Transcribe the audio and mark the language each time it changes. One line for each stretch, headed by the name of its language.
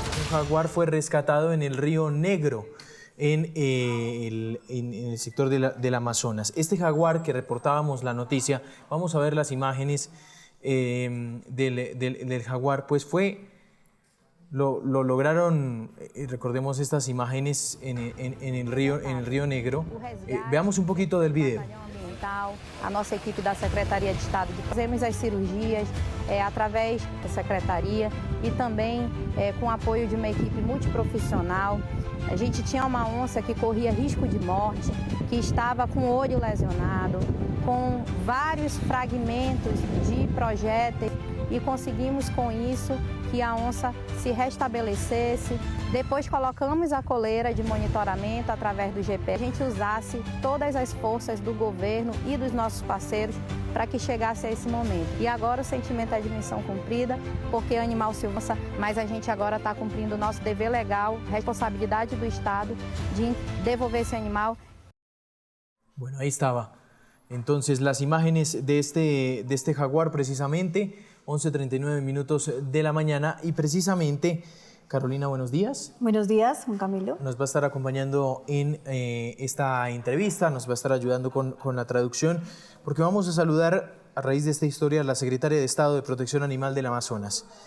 Spanish: jaguar fue rescatado en el río Negro, en el sector del Amazonas. Este jaguar que reportábamos la noticia, vamos a ver las imágenes del jaguar, pues lo lograron, recordemos estas imágenes en el río Negro. Veamos un poquito del video.
Portuguese: A nossa equipe da Secretaria de Estado, fazemos as cirurgias através da Secretaria e também com o apoio de uma equipe multiprofissional. A gente tinha uma onça que corria risco de morte, que estava com o olho lesionado, com vários fragmentos de projéteis e conseguimos com isso que a onça se restabelecesse. Depois colocamos a coleira de monitoramento através do GPS. A gente usasse todas as forças do governo e dos nossos parceiros para que chegasse a esse momento. E agora o sentimento é de missão cumprida, porque animal se onça, mas a gente agora está cumprindo o nosso dever legal, responsabilidade do Estado de devolver ese animal.
Spanish: Bueno, ahí estaba. Entonces, las imágenes de este jaguar precisamente, 11:39 minutos de la mañana, y precisamente, Carolina, buenos días. Buenos días, Juan Camilo. Nos va a estar acompañando en esta entrevista, nos va a estar ayudando con la traducción, porque vamos a saludar a raíz de esta historia a la Secretaria de Estado de Protección Animal del Amazonas.